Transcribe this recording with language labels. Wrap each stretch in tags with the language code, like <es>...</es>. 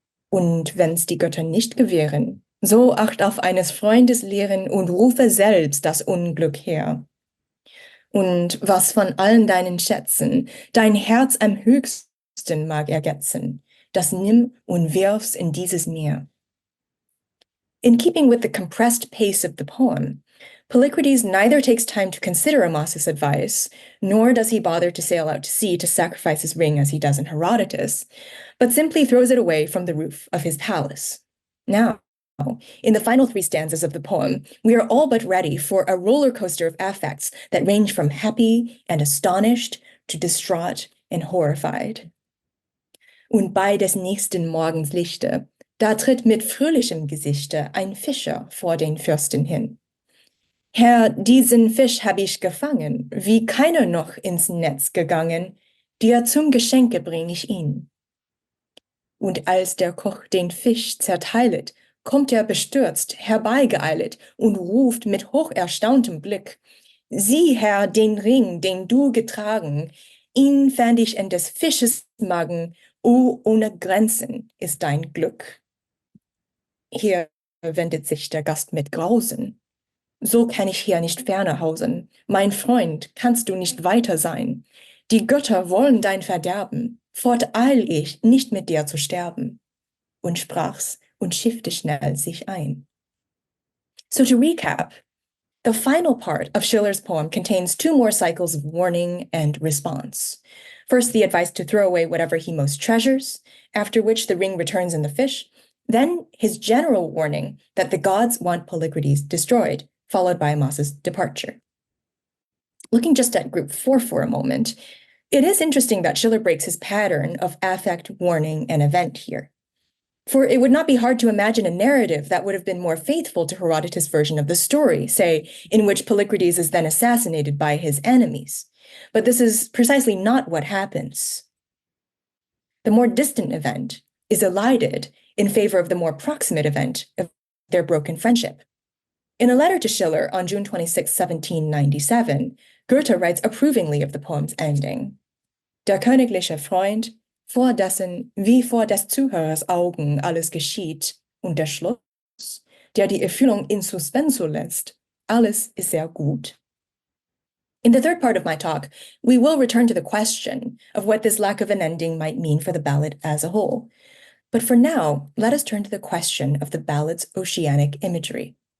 <de>Und wenn's die Götter nicht gewähren, so acht auf eines Freundes Lehren und rufe selbst das Unglück her. Und was von allen deinen Schätzen dein Herz am höchsten mag ergetzen, das nimm und wirf's in dieses Meer.</de> <en>In keeping with the compressed pace of the poem, Polykrates neither takes time to consider Amasis' advice, nor does he bother to sail out to sea to sacrifice his ring as he does in Herodotus, but simply throws it away from the roof of his palace. Now, in the final three stanzas of the poem, we are all but ready for a roller coaster of affects that range from happy and astonished to distraught and horrified.</en> <de>Und bei des nächsten Morgens Lichte, da tritt mit fröhlichem Gesichte ein Fischer vor den Fürsten hin. Herr, diesen Fisch hab ich gefangen, wie keiner noch ins Netz gegangen, dir zum Geschenke bring ich ihn. Und als der Koch den Fisch zerteilet, kommt er bestürzt herbeigeeilet und ruft mit hocherstauntem Blick, sieh, Herr, den Ring, den du getragen, ihn fand ich in des Fisches Magen, o, ohne Grenzen ist dein Glück. Hier wendet sich der Gast mit Grausen. So kann ich hier nicht ferner hausen. Mein Freund, kannst du nicht weiter sein. Die Götter wollen dein Verderben. Forteil ich, nicht mit dir zu sterben. Und sprach's und schiffte schnell sich ein.</de> <en>So to recap, the final part of Schiller's poem contains two more cycles of warning and response. First, the advice to throw away whatever he most treasures, after which the ring returns in the fish. Then his general warning that the gods want Polykrates destroyed, followed by Amasis' departure. Looking just at group 4 for a moment, it is interesting that Schiller breaks his pattern of affect, warning, and event here. For it would not be hard to imagine a narrative that would have been more faithful to Herodotus' version of the story, say, in which Polykrates is then assassinated by his enemies. But this is precisely not what happens. The more distant event is elided in favor of the more proximate event of their broken friendship. In a letter to Schiller on June 26, 1797, Goethe writes approvingly of the poem's ending.</en> <de>Der königliche Freund, vor dessen wie vor des Zuhörers Augen alles geschieht, und der Schluss, der die Erfüllung in suspenso lässt, alles ist sehr gut.</de> <en>In the third part of my talk, we will return to the question of what this lack of an ending might mean for the ballad as a whole. But for now, let us turn to the question of the ballad's oceanic imagery.</en>